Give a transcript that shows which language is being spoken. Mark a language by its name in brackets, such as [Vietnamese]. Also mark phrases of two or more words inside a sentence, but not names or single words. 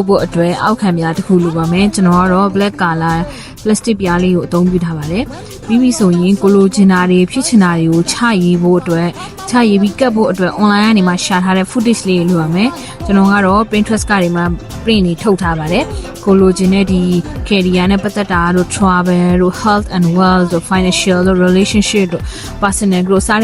[Burmese] ဖို့အတွက်အောက်ခံပြားတစ်ခုလိုပါမယ်ကျွန်တော်ကတော့ [English] black color plastic [Burmese] ပြားလေးကိုအသုံးပြုထားပါတယ်ပြီးပြီဆိုရင်ကိုလိုချင်တာတွေဖြစ်ချင်တာ တွေကိုချရေးဖို့အတွက်ချရေးပြီးကပ်ဖို့အတွက် online ကနေမှရှာထားတဲ့ footage လေးတွေလိုပါမယ်ကျွန်တော် ကတော့ Pinterest ကနေမှ print တွေထုတ်ထားပါတယ်ကိုလိုချင်တဲ့ဒီ career နဲ့ပတ်သက်တာတို့ travel တို့ [English] health and wealth [Burmese] တို့ financial တို့ relationship တို့ [English] personal growth [Burmese] စ